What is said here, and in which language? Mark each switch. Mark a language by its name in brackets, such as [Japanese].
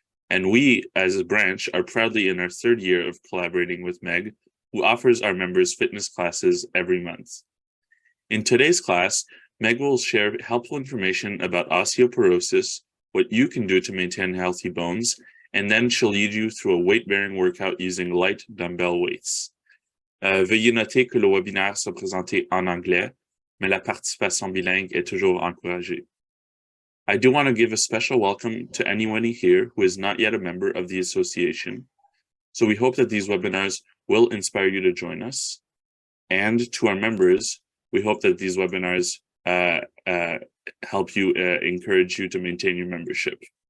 [English] And we, as a branch, are proudly in our third year of collaborating with Meg, who offers our members fitness classes every month. In today's class, Meg will share helpful information about osteoporosis, what you can do to maintain healthy bones, and then she'll lead you through a weight-bearing workout using light dumbbell weights. [French] Veuillez noter que le webinaire sera présenté en anglais, mais la participation bilingue est toujours encouragée. [English] I do want to give a special welcome to anyone here who is not yet a member of the association. So we hope that these webinars will inspire you to join us. And to our members, we hope that these webinars help you, encourage you to maintain your membership.